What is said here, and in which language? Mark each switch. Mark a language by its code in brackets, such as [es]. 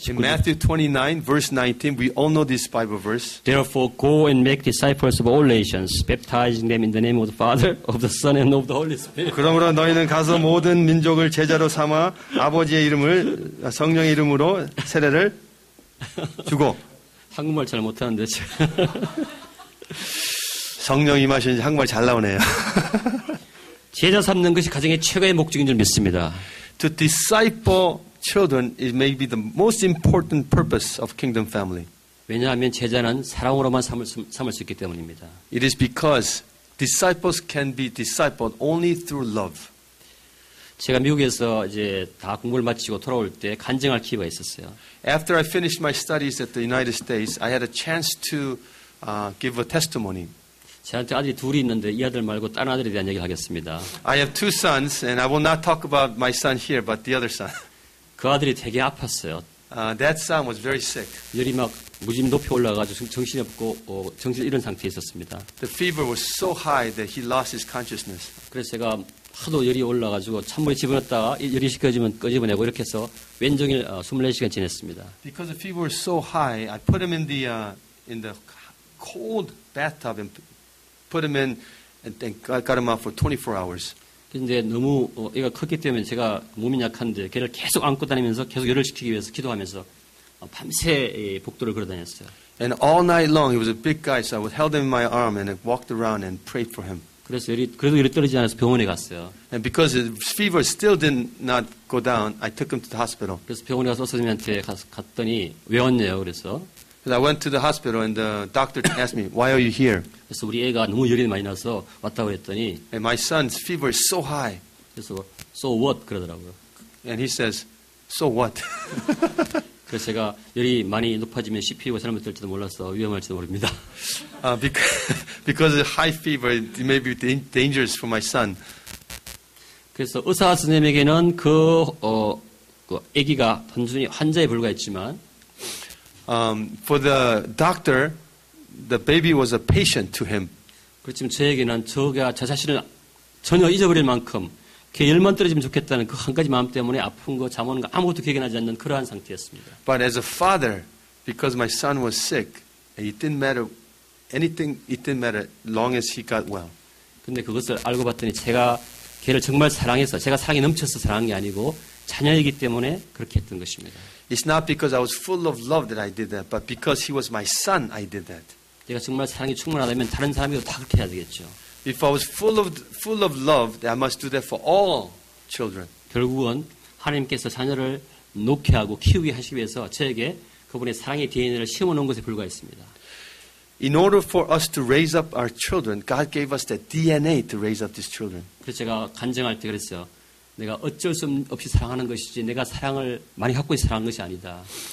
[en] In Matthew 29, verse 19, we all know this Bible verse. Therefore go and make disciples of all nations, baptizing them in the name of the Father, of the Son, and of the Holy Spirit. [ko] 그러므로 너희는 가서 모든 민족을 제자로 삼아 아버지의 이름을 성령의 이름으로 세례를 주고 한국말 잘 못하는데 성령 임하시는지 한국말 잘 나오네요. 제자 삼는 것이 가정의 최고의 목적인 줄 믿습니다. [en] To disciple children is maybe the most important purpose of kingdom family. [ko] 왜냐하면 제자는 사랑으로만 삼을 수 있기 때문입니다. [en] It is because disciples can be discipled only through love. [ko] 제가 미국에서 이제 다 공부를 마치고 돌아올 때 간증할 기회가 있었어요. [en] After I finished my studies at the United States, I had a chance to give a testimony. [ko] 저한테 아들이 둘이 있는데 이 아들 말고 다른 아들에 대한 얘기를 하겠습니다. [en] I have two sons, and I will not talk about my son here, but the other son. [ko] 그 아들이 되게 아팠어요. [en] That son was very sick. [ko] 열이 막 무지개 높이 올라가지고 정신이 없고 정신 잃은 상태에 있었습니다. [en] The fever was so high that he lost his consciousness. [ko] 그래서 제가 하도 열이 올라가지고 찬물에 집어넣었다가 열이 식혀지면 끄집어내고 이렇게 해서 왼종일 24시간 지냈습니다. [en] Because the fever was so high, I put him in the cold bathtub and put him in and got him out for 24 hours. [ko] 근데 너무 애가 컸기 때문에 제가 몸이 약한데 걔를 계속 안고 다니면서 계속 열을 식히기 위해서 기도하면서 밤새 복도를 걸어다녔어요. [en] And all night long, he was a big guy, so I held him in my arm and I walked around and prayed for him. [ko] 그래서 그래도 열이 떨어지지 않아서 병원에 갔어요. [en] And because his fever still did not go down, I took him to the hospital. [ko] 그래서 병원에 가서 선생님한테 갔더니 왜 왔냐요? 그래서 [en] I went to the hospital and the doctor asked me, why are you here? [ko] 그래서 우리 애가 너무 열이 많이 나서 왔다고 했더니 [en] And my son's fever is so high. [ko] 그래서 [en] so what [ko] 그러더라고요. [en] And he says, so what? [ko] 그래서 제가 열이 많이 높아지면 CPU가 잘못될지도 몰라서 위험할지도 모릅니다. [en] Because of high fever, it may be dangerous for my son. [ko] 그래서 의사 선생님에게는 그 아기가 단순히 환자에 불과했지만 [en] For the doctor, the baby was a patient to him. [ko] 그렇지만 저에게는 저가 저 자신을 전혀 잊어버릴 만큼 걔 열만 떨어지면 좋겠다는 그 한 가지 마음 때문에 아픈 거, 잠 오는 거 아무것도 기억이 나지 않는 그러한 상태였습니다. [en] But as a father, because my son was sick, it didn't matter anything, it didn't matter long as he got well. [ko] 근데 그것을 알고 봤더니 제가 걔를 정말 사랑해서 제가 사랑이 넘쳐서 사랑한 게 아니고 자녀이기 때문에 그렇게 했던 것입니다. [en] It's not because I was full of love that I did that, but because he was my son, I did that. [ko] 제가 정말 사랑이 충만하다면 다른 사람이도 다 그렇게 해야 되겠죠. [en] If I was full of love, then I must do that for all children. [ko] 결국은 하나님께서 자녀를 놓게 하고 키우게 하시기 위해서 저에게 그분의 사랑의 DNA를 심어놓은 것에 불과했습니다. [en] In order for us to raise up our children, God gave us that DNA to raise up these children. [ko] 그래서 제가 간증할 때 그랬어요. 내가 어쩔 수 없이 사랑하는 것이지 내가 사랑을 많이 갖고 있어 사랑한 것이 아니다.